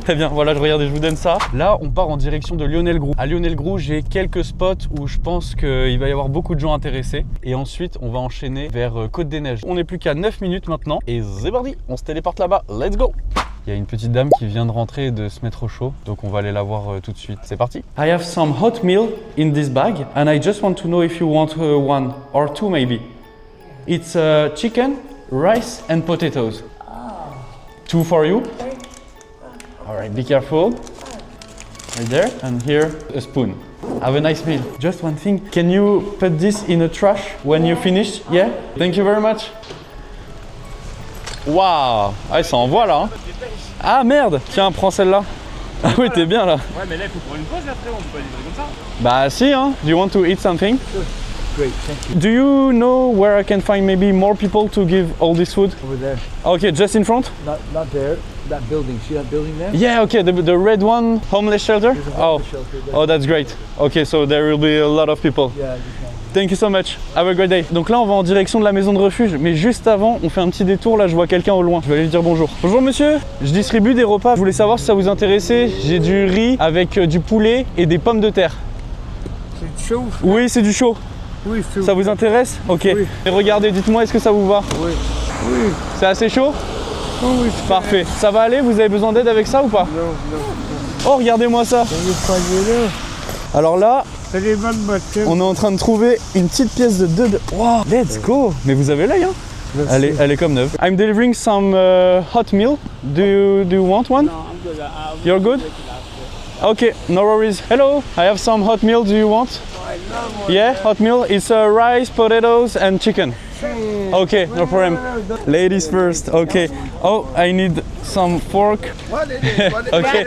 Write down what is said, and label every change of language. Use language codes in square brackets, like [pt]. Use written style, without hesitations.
[fr] Très bien, voilà, regardez, je vous donne ça. Là, on part en direction de Lionel Groux. À Lionel Groux, j'ai quelques spots où je pense qu'il va y avoir beaucoup de gens intéressés. Et ensuite, on va enchaîner vers Côte des Neiges. On n'est plus qu'à 9 minutes maintenant. Et c'est parti, on se téléporte là-bas. [en] Let's go! [fr] Il y a une petite dame qui vient de rentrer et de se mettre au chaud. Donc on va aller la voir tout de suite. C'est parti. [en] I have some hot meal in this bag. And I just want to know if you want one or two maybe. It's chicken, rice and potatoes. Two for you. All right, be careful. Right there, and here a spoon. Have a nice meal. Just one thing, can you put this in a trash when you finish? Yeah? Thank you very much. [fr] Waouh! Ah, ça envoie là. Hein. Ah merde! Tiens, prends celle-là. Ah oui, t'es bien là. Ouais, mais là, il faut prendre une pause après, on peut pas livrer comme ça. Bah si, hein. [en] Do you want to eat something? Great, thank you. Do you know where I can find maybe more people to give all this food? Over there. Okay, just in front? Not there. That building. See that building there? Yeah, okay, the red one, homeless shelter? There's a Oh, homeless shelter there. oh, that's great. Okay, so there will be a lot of people. Yeah, you can. Thank you so much. Have a great day. [fr] Donc là, on va en direction de la maison de refuge. Mais juste avant, on fait un petit détour. Là, je vois quelqu'un au loin. Je vais aller lui dire bonjour. Bonjour monsieur. Je distribue des repas. Je voulais savoir si ça vous intéressait. J'ai du riz avec du poulet et des pommes de terre. C'est chaud? Oui, c'est du chaud. Oui, c'est Ça vous intéresse? Ok. Oui. Et regardez, dites-moi, est-ce que ça vous va? Oui. Oui. C'est assez chaud? Oui, Parfait. Ça va aller? Vous avez besoin d'aide avec ça ou pas? non. Oh, regardez-moi ça. On est pas là. Alors là, C'est les bonnes bottes. on est en train de trouver une petite pièce de 2. [en] Wow, let's go. [fr] Mais vous avez l'œil, hein? Elle est comme neuve. [en] I'm delivering some hot meal. Do you want one? No, I'm good. You're good? Okay, no worries. Hello, I have some hot meal. Do you want? Yeah, hot meal. It's rice, potatoes, and chicken. Okay, no problem. Ladies first. Okay. Oh, I need some fork. Okay.